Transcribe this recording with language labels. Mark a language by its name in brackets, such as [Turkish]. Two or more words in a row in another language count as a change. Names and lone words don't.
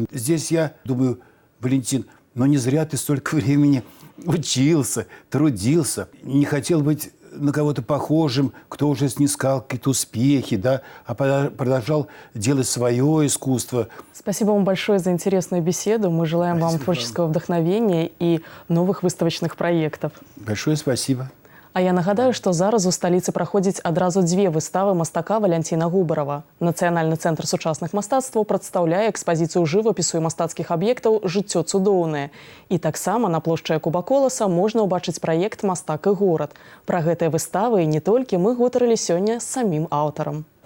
[Russian] Здесь я думаю, Валентин, не зря ты столько времени учился, трудился, не хотел быть на кого-то похожим, кто уже снискал какие-то успехи, да, а продолжал делать свое искусство. Спасибо вам большое за интересную беседу. Мы желаем вам творческого вдохновения и новых выставочных проектов. Большое спасибо. [Belarusian] А я нагадаю, што зараз у сталіцы праходзіць адразу 2 выставы мастака Валянціна Губарова. Нацыянальны цэнтр сучасных мастацтваў прадстаўляе экспазіцыю жывапісу і мастацкіх аб'ектаў «Жыццё цудоўнае». І таксама на плошчы Якуба Коласа можна ўбачыць праект «Мастак і горад». Пра гэтыя выставы і не толькі мы гутарылі сёння з самім аўтарам.